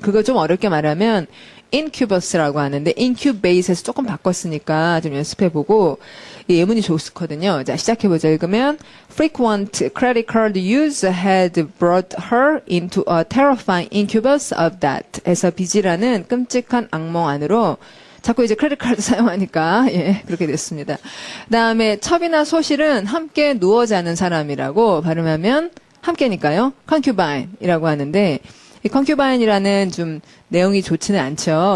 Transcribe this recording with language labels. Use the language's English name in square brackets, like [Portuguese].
[Korean] 그거 좀 어렵게 말하면 incubus라고 하는데 incubate에서 조금 바꿨으니까 좀 연습해보고 예문이 좋거든요. 자, 시작해보자. 읽으면 [English] frequent credit card use had brought her into a terrifying incubus of debt. [Korean] 해서 빚이라는 끔찍한 악몽 안으로 자꾸 이제 크레딧 카드 사용하니까 예, 그렇게 됐습니다. 그다음에 첩이나 소실은 함께 누워 자는 사람이라고 발음하면 함께니까요. concubine이라고 하는데 이 concubine이라는 좀 내용이 좋지는 않죠.